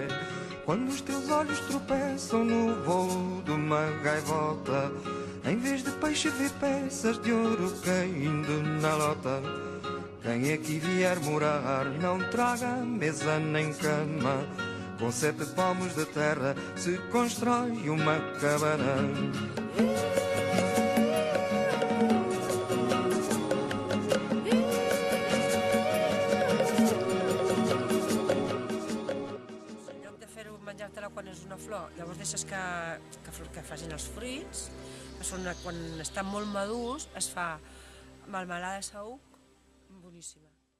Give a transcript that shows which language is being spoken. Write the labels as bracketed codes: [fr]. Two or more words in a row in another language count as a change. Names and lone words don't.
[pt] Quando os teus olhos tropeçam no voo de uma gaivota, em vez de peixe vê peças de ouro caindo na lota. Quem aqui vier morar não traga mesa nem cama, com 7 palmos de terra se constrói uma cabana. [ca] En lloc de fer-ho menjar-te-la quan és una flor, llavors deixes que facin els fruits, quan estan molt madurs es fa melmelada de saüc boníssima.